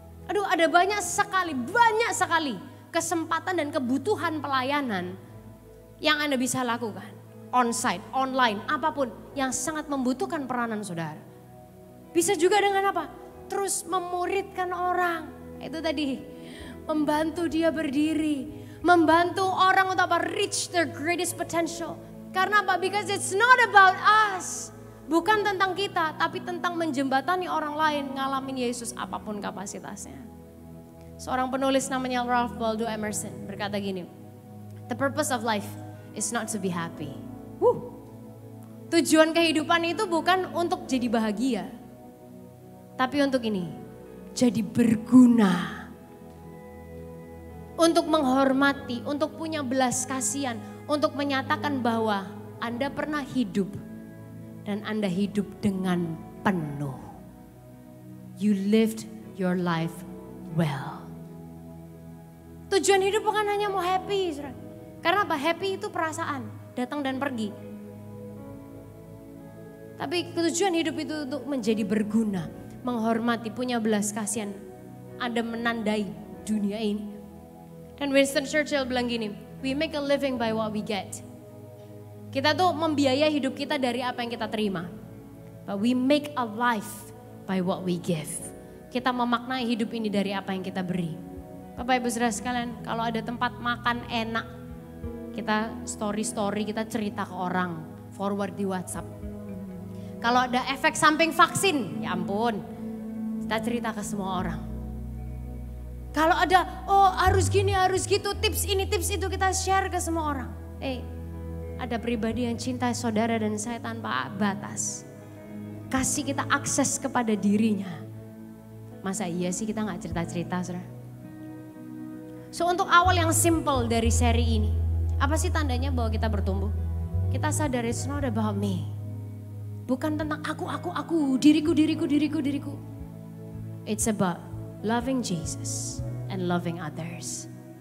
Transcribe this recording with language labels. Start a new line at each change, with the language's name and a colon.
Indonesian: Aduh, ada banyak sekali kesempatan dan kebutuhan pelayanan yang Anda bisa lakukan. On-site, online, apapun yang sangat membutuhkan peranan saudara. Bisa juga dengan apa? Terus memuridkan orang. Itu tadi, membantu dia berdiri. Membantu orang untuk apa?
English: Reach their greatest potential.
Indonesian: Karena apa?
English: Because it's not about us.
Indonesian: Bukan tentang kita, tapi tentang menjembatani orang lain ngalamin Yesus apapun kapasitasnya. Seorang penulis namanya Ralph Waldo Emerson berkata gini,
English: the purpose of life is not to be happy.
Indonesian: Tujuan kehidupan itu bukan untuk jadi bahagia, tapi untuk ini, jadi berguna. Untuk menghormati, untuk punya belas kasihan, untuk menyatakan bahwa Anda pernah hidup dan Anda hidup dengan penuh.
English: You lived your life well.
Indonesian: Tujuan hidup bukan hanya mau happy. Karena apa? Happy itu perasaan, datang dan pergi. Tapi tujuan hidup itu untuk menjadi berguna, menghormati, punya belas kasihan. Anda menandai dunia ini. Dan Winston Churchill bilang gini,
English: we make a living by what we get.
Indonesian: Kita tuh membiayai hidup kita dari apa yang kita terima.
English: But we make a life by what we give.
Indonesian: Kita memaknai hidup ini dari apa yang kita beri. Bapak Ibu Saudara sekalian, kalau ada tempat makan enak, kita story-story, kita cerita ke orang, forward di WhatsApp. Kalau ada efek samping vaksin, ya ampun, kita cerita ke semua orang. Kalau ada, oh harus gini, harus gitu, tips ini, tips itu, kita share ke semua orang. Ada pribadi yang cinta saudara dan saya tanpa batas. Kasih kita akses kepada dirinya. Masa iya sih kita gak cerita-cerita, saudara? So untuk awal yang simple dari seri ini, apa sih tandanya bahwa kita bertumbuh? Kita sadar
English: it's not about me.
Indonesian: Bukan tentang aku, diriku.
English: It's about loving Jesus and loving others.